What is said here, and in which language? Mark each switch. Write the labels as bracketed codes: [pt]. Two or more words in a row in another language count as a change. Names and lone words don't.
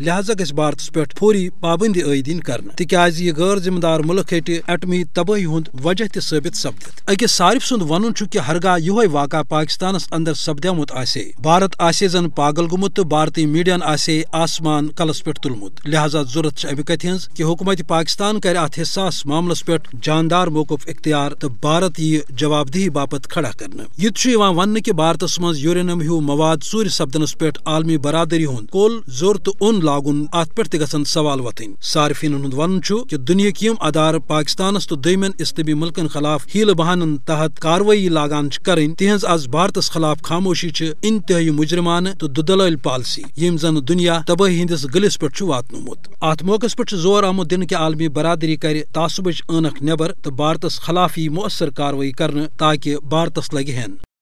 [ks] لہذا گژھِ بھارتس پٮ۪ٹھ فوری پابندی عٲید یِنۍ کرنہٕ تِکیازِ یہِ غٲر ذمہ دار مُلک ہیٚٹہِ ایٹمی تبٲہی ہُنٛد وجہ تہِ ثٲبت سپدِتھ أکِس صارف سُنٛد ونُن چھُ کہ ہرگاہ یِہوے واقعہ پاکستانس اندر سپدیومُت آسہِ بھارت آسہِ زن پاگل گوٚمُت تہٕ بھارتی میڈیاہن آسہِ آسمان کلس پٮ۪ٹھ تُلمُت لہذا ضرورت چھِ امہِ کتھِ ہٕنٛز کہ حکومت پاکستان کرِ اتھ حساس معاملس پٮ۪ٹھ جاندار موقف اختیار تہٕ بھارت ییہِ جواب دہی باپت کھڑا کرنہٕ یہِ تہِ چھُ یِوان وننہٕ کہ بھارتس منٛز یورینیم ہیوٗ مواد ژوٗرِ سپدنس پٮ۪ٹھ عالمی برادری ہُنٛد کُل زور تہٕ اوٚن لاگُن اتھ پٮ۪ٹھ تہِ گژھن سوال وتھٕنۍ صارفینن ہُنٛد ونُن چھُ کہ دُنیاہٕکۍ یِم ادارٕ پاکستانس تہٕ دوٚیمٮ۪ن اسلٲمی مُلکن خلاف ہیٖلہٕ بہانن تحت کاروٲیی لاگان چھِ کرٕنۍ تِہنٛز آز بھارتس خلاف خاموشی چھِ انتہٲئی مجرمانہٕ تہٕ دُدلٲلۍ پالسی ییٚمۍ زن دُنیا تبٲہی ہٕنٛدِس گٔلِس پٮ۪ٹھ چھُ واتنومُت اتھ موقعس پٮ۪ٹھ چھُ زور آمُت دِنہٕ کہ عالمی برادری کرِ تعصُبٕچ عٲنکھ نٮ۪بر تہٕ بھارتس خلاف یی مؤثر کاروٲیی کرنہٕ تاکہ بھارتس لگہِ ہٮ۪ن